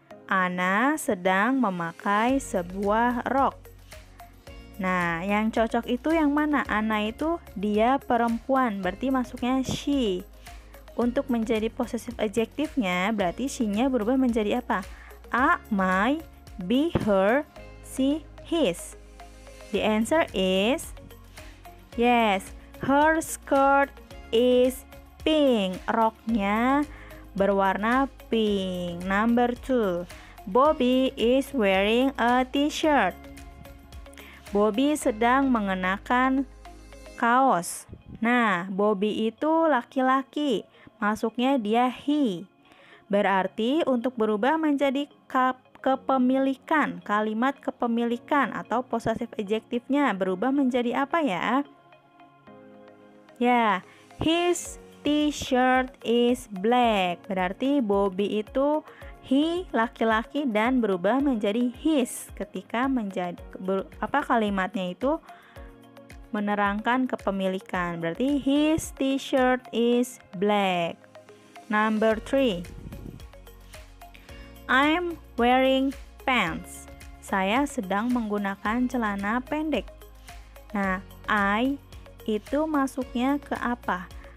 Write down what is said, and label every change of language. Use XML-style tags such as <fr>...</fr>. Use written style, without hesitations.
<id>Anna sedang memakai sebuah rok. Nah, yang cocok itu yang mana? Anna itu dia perempuan, berarti masuknya she. untuk menjadi possessive adjektifnya berarti she-nya berubah menjadi apa?</id> <en>A, my, B, her, C, his. The answer is yes, her skirt is pink.</en> <id>Roknya berwarna pink.</id> <en>Number 2, Bobby is wearing a t-shirt.</en> <id>Bobby sedang mengenakan kaos. Nah, Bobby itu laki-laki. Masuknya dia he. Berarti untuk berubah menjadi kepemilikan, kalimat kepemilikan atau possessive adjektifnya berubah menjadi apa ya?</id> <en>Ya, his t-shirt is black.</en> <id>Berarti Bobby itu he, laki-laki, dan berubah menjadi his ketika kalimatnya itu menerangkan kepemilikan.</id> <en>Berarti his t-shirt is black. Number 3, I'm wearing pants.</en> <id>Saya sedang menggunakan celana pendek. Nah, I itu masuknya ke apa?</id>